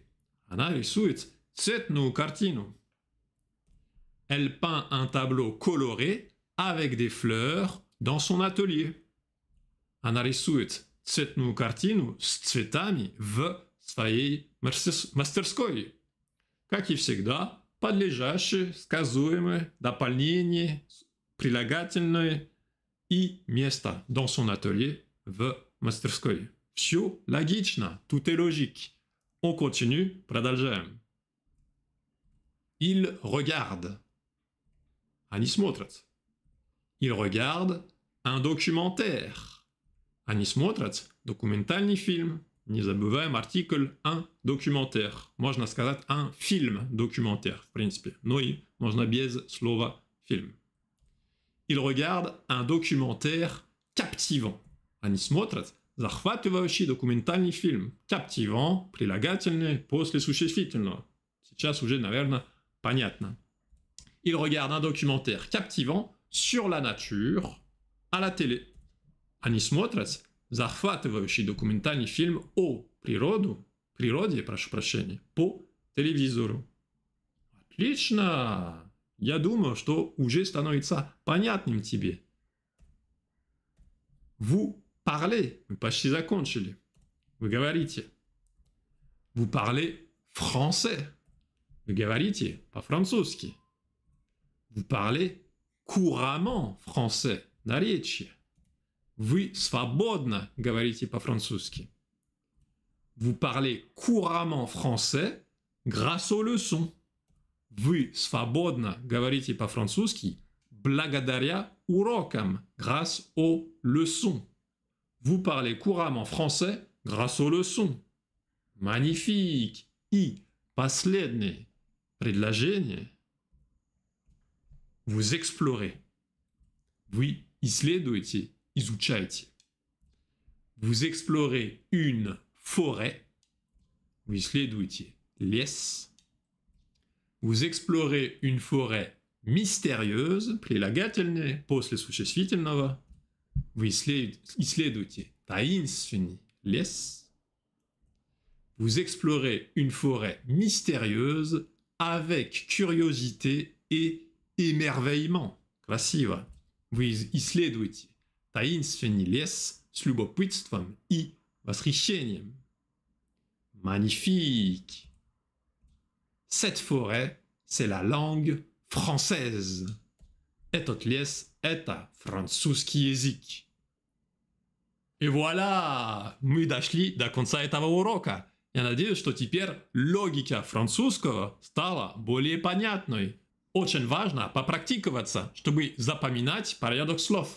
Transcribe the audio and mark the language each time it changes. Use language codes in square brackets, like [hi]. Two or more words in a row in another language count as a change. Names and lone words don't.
[ru] Она рисует цветную картину. [fr] Elle peint un tableau coloré avec des fleurs dans son atelier. [ru] Она рисует цветную картину с цветами в своей мастерской. Как и всегда, подлежащее, сказуемое, дополнение, прилагательное и место [fr] dans son atelier [ru] в мастерской. Все логично, [fr] tout est logique. On continue, продолжаем. Il regarde. [ru] Они смотрят. [fr] Il regarde un documentaire. [ru] Они смотрят документальный фильм. Не забываем артикль [fr] un documentaire. [ru] Можно сказать [fr] un film documentaire, [ru] в принципе. Но и можно без слова фильм. [fr] Il regarde un documentaire captivant. [ru] Они смотрят захватывающий документальный фильм. Captivant, прилагательное после существительного. Сейчас уже, наверное, понятно. Il regarde un documentaire captivant sur la nature à la télé. Они смотрят захватывающий документальный фильм о природе, прошу прощения, по телевизору. Отлично! Я думаю, что уже становится понятным тебе. [fr] Vous parlez, [ru] мы почти закончили. Вы говорите. [fr] Vous parlez français. [ru] Вы говорите по-французски. [fr] Vous parlez couramment français. [ru] Наречие. Вы свободно говорите по-французски. [fr] Vous parlez couramment français grâce aux leçons. [ru] Вы свободно говорите по-французски благодаря урокам, [fr] grâce aux leçons. Vous parlez couramment français grâce aux leçons. Magnifique! [ru] И последнее предложение. [fr] Vous explorez. [ru] Вы исследуете, изучаете. [fr] Vous explorez une forêt. [ru] Vous исследуете лес. [fr] Vous explorez une forêt mystérieuse, [ru] прилагательное после существительного. Вы исследуете таинственный лес. [fr] Vous explorez une forêt mystérieuse avec curiosité и émerveillement. Красиво. [ru] Вы исследуете таинственный лес с любопытством и восхищением. [fr] Magnifique. Cette forêt, c'est la langue française. [ru] Этот лес – это французский язык. И вуаля! Мы дошли до конца этого урока. Я надеюсь, что теперь логика французского стала более понятной. Очень важно попрактиковаться, чтобы запоминать порядок слов.